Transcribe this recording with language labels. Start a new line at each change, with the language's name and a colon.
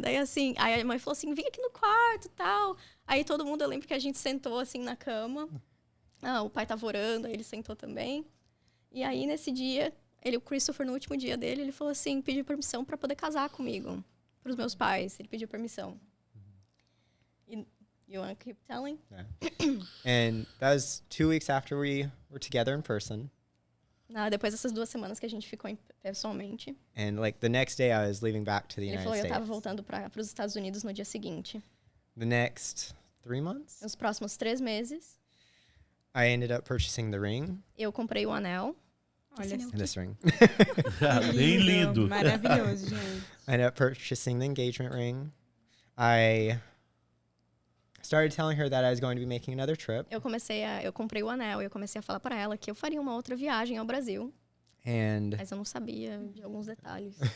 Portuguese: Daí assim, aí a mãe falou assim, vem aqui no quarto e tal. Aí todo mundo, eu lembro que a gente sentou assim na cama. O pai tava orando, aí ele sentou também. E aí nesse dia, o Christopher, no último dia dele, ele falou assim, pediu permissão para poder casar comigo. Pros meus pais, ele pediu permissão.
English: You want to keep telling? yeah. And that was 2 weeks after we were together in person.
Portuguese: Depois dessas 2 semanas que a gente ficou pessoalmente.
English: And like the next day I was leaving back to the
Portuguese: Ele
English: United
Portuguese: falou, eu tava
English: States.
Portuguese: voltando para os Estados Unidos no dia seguinte.
English: The next 3 months,
Portuguese: Nos próximos 3 meses,
English: I ended up purchasing the ring
Portuguese: eu comprei o anel. Olha Esse anel
English: and this ring.
Portuguese: Bem lindo. Maravilhoso, gente.
English: I ended up purchasing the engagement ring. I started telling her that I was going to be making another trip.
Portuguese: Eu comprei o anel e eu comecei a falar para ela que eu faria uma outra viagem ao Brasil.
English: And
Portuguese: Mas eu não sabia de alguns detalhes.